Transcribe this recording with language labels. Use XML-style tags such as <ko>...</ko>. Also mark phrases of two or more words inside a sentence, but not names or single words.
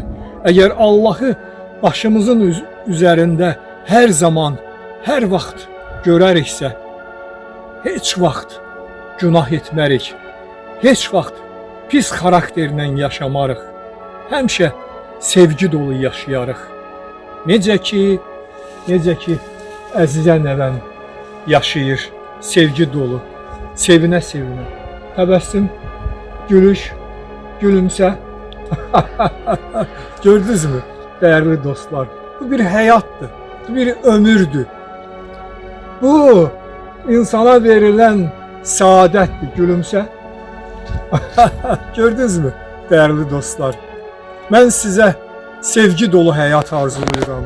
<az>Əgər Allahı başımızın üzərində hər zaman, hər vaxt görəriksə, heç vaxt günah etmərik, heç vaxt pis xarakterlə yaşamarıq, həmişə sevgi dolu yaşayarıq. Necə ki, Əzizə nəvəm yaşayır, sevgi dolu, sevinə-sevinə. Təbəssüm, gülüş, gülümsə. Gördünüz mü?</az> <tr>Değerli dostlar, bu bir hayattır, bu bir ömürdür. Bu insana verilen saadettir, gülümse. Gördünüz mü değerli dostlar? Ben size sevgi dolu hayat arzulayıram.</tr>